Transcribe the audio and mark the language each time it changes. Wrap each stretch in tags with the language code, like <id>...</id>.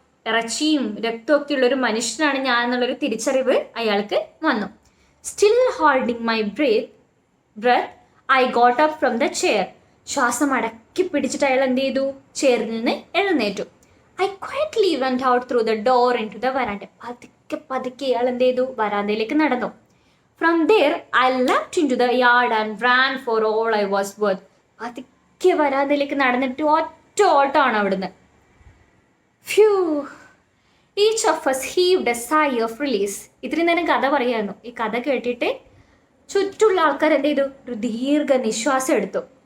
<ml>ഇറച്ചിയും രക്തമൊക്കെ ഉള്ളൊരു മനുഷ്യനാണ് ഞാൻ എന്നുള്ളൊരു തിരിച്ചറിവ് അയാൾക്ക് വന്നു.</ml> <en>Still holding my breath, I got up from the chair.</en> <ml>ശ്വാസം അടക്കി പിടിച്ചിട്ട് അയാൾ എന്ത് ചെയ്തു, ചെയറിൽ നിന്ന് എഴുന്നേറ്റു.</ml> <en>I quietly went out through the door into the veranda.</en> <ml>പതുക്കെ അയാൾ എന്ത് ചെയ്തു, വരാന്തയിലേക്ക് നടന്നു.</ml> <en>From there, I leapt into the yard and ran for all I was worth.</en> <ml>പതുക്കെ വരാന്തയിലേക്ക് നടന്നിട്ട് ഒറ്റ ഓട്ടമാണ് അവിടുന്ന്. Phew!</ml> <en>Each of us heaved a sigh of release.</en> <ml>ഇത്രയും നേരം കഥ പറയായിരുന്നു. ഈ കഥ കേട്ടിട്ട് ചുറ്റുള്ള ആൾക്കാർ എന്ത് ചെയ്തു, ഒരു ദീർഘനിശ്വാസം എടുത്തു.</ml>